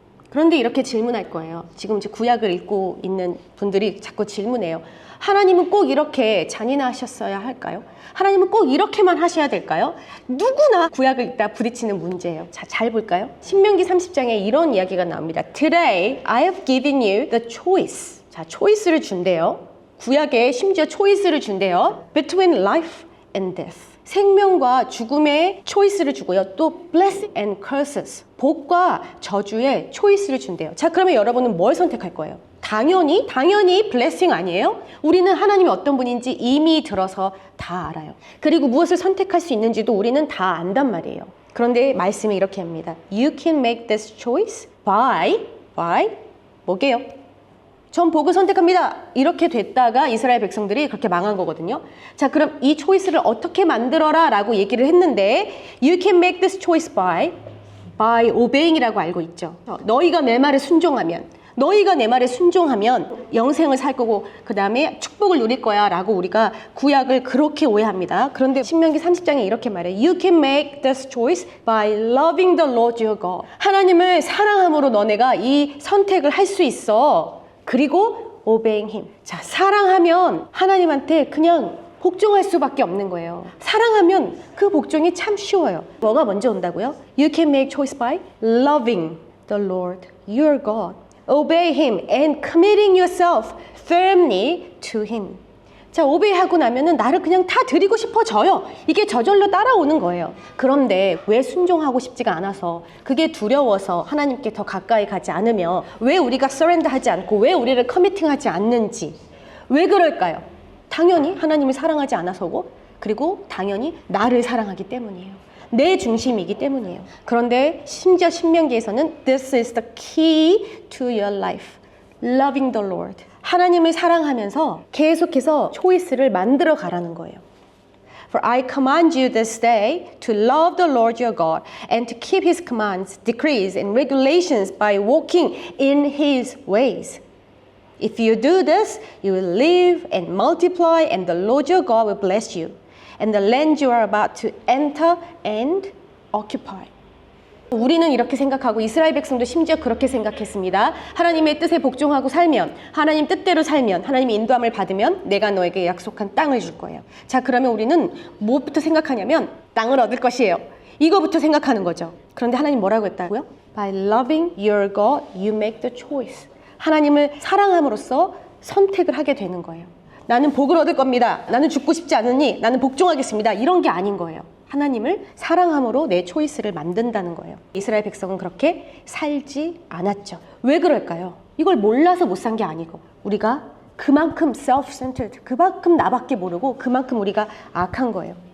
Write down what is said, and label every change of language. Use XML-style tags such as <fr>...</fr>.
<ko>그런데 이렇게 질문할 거예요. 지금 이제 구약을 읽고 있는 분들이 자꾸 질문해요. 하나님은 꼭 이렇게 잔인하셨어야 할까요? 하나님은 꼭 이렇게만 하셔야 될까요? 누구나 구약을 읽다 부딪히는 문제예요. 자, 잘 볼까요? 신명기 30장에 이런 이야기가 나옵니다.</ko> <en>Today I have given you the choice.</en> <ko>자, 초이스를 준대요. 구약에 심지어 초이스를 준대요.</ko> <en>Between life and death.</en> <ko>생명과 죽음의 초이스를 주고요.</ko> <en>또 blessing and curses.</en> <ko>복과 저주의 초이스를 준대요. 자, 그러면 여러분은 뭘 선택할 거예요? 당연히 blessing 아니에요? 우리는 하나님이 어떤 분인지 이미 들어서 다 알아요. 그리고 무엇을 선택할 수 있는지도 우리는 다 안단 말이에요. 그런데 말씀이 이렇게 합니다.</ko> <en>You can make this choice by</en> <ko>뭐게요? 전 복을 선택합니다. 이렇게 됐다가 이스라엘 백성들이 그렇게 망한 거거든요. 자, 그럼 이 초이스를 어떻게 만들어라 라고 얘기를 했는데</ko> <en>You can make this choice by by obeying</en> <ko>이라고 알고 있죠. 너희가 내 말에 순종하면, 너희가 내 말에 순종하면 영생을 살 거고 그 다음에 축복을 누릴 거야 라고 우리가 구약을 그렇게 오해합니다. 그런데 신명기 30장에 이렇게 말해요.</ko> <en>You can make this choice by loving the Lord your God.</en> <ko>하나님을 사랑함으로 너네가 이 선택을 할 수 있어. 그리고</ko> <en>obeying him.</en> <ko>자, 사랑하면 하나님한테 그냥 복종할 수밖에 없는 거예요. 사랑하면 그 복종이 참 쉬워요. 뭐가 먼저 온다고요?</ko> <en>You can make choice by loving the Lord your God. Obey him and committing yourself firmly to him.</en> <ko>자, 오베이하고 나면은 나를 그냥 다 드리고 싶어져요. 이게 저절로 따라오는 거예요. 그런데 왜 순종하고 싶지가 않아서, 그게 두려워서 하나님께 더 가까이 가지 않으며 왜 우리가 서렌더하지 않고 왜 우리를 커미팅하지 않는지, 왜 그럴까요? 당연히 하나님을 사랑하지 않아서고, 그리고 당연히 나를 사랑하기 때문이에요. 내 중심이기 때문이에요. 그런데 심지어 신명기에서는</ko> <en>This is the key to your life. Loving the Lord.</en> <ko>하나님을 사랑하면서 계속해서 초이스를 만들어 가라는 거예요.</ko> <en>For I command you this day to love the Lord your God and to keep his commands, decrees and regulations by walking in his ways. If you do this, you will live and multiply and the Lord your God will bless you. And the land you are about to enter and occupy.</en> <ko>우리는 이렇게 생각하고 이스라엘 백성도 심지어 그렇게 생각했습니다. 하나님의 뜻에 복종하고 살면, 하나님 뜻대로 살면, 하나님의 인도함을 받으면 내가 너에게 약속한 땅을 줄 거예요. 자, 그러면 우리는 뭐부터 생각하냐면 땅을 얻을 것이에요. 이거부터 생각하는 거죠. 그런데 하나님 뭐라고 했다고요?</ko> <en>By loving your God, you make the choice.</en> <ko>하나님을 사랑함으로써 선택을 하게 되는 거예요. 나는 복을 얻을 겁니다. 나는 죽고 싶지 않으니 나는 복종하겠습니다. 이런 게 아닌 거예요. 하나님을 사랑함으로 내 초이스를 만든다는 거예요. 이스라엘 백성은 그렇게 살지 않았죠. 왜 그럴까요? 이걸 몰라서 못 산 게 아니고 우리가 그만큼 self-centered, 그만큼 나밖에 모르고 그만큼 우리가 악한 거예요.</ko>